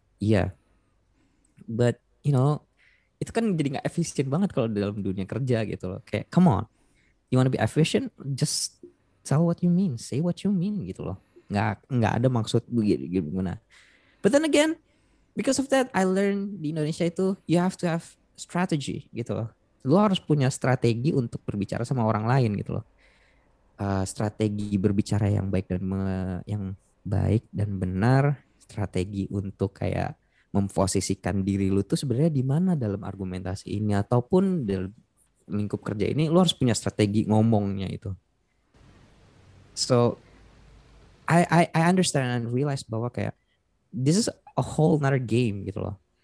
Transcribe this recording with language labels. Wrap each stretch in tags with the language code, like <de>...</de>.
<id>Iya,</id> <en>but you know</en> <id>itu kan jadi nggak efisien banget kalau dalam dunia kerja gitu loh.</id> <en>Kayak come on, you wanna be efficient, just tell what you mean, say what you mean</en> <id>gitu loh. Nggak ada maksud begini gimana.</id> <en>But then again, because of that I learned</en> <id>di Indonesia itu</id> <en>you have to have strategy</en> <id>gitu loh. Lu harus punya strategi untuk berbicara sama orang lain gitu loh. Strategi berbicara yang baik dan yang baik dan benar, strategi untuk kayak memposisikan diri lu tuh sebenarnya di mana dalam argumentasi ini ataupun dalam lingkup kerja ini, lu harus punya strategi ngomongnya itu.</id> <en>So I understand and realize</en> <id>bahwa kayak</id> <en>this is a whole another game</en> <id>gitu loh.</id>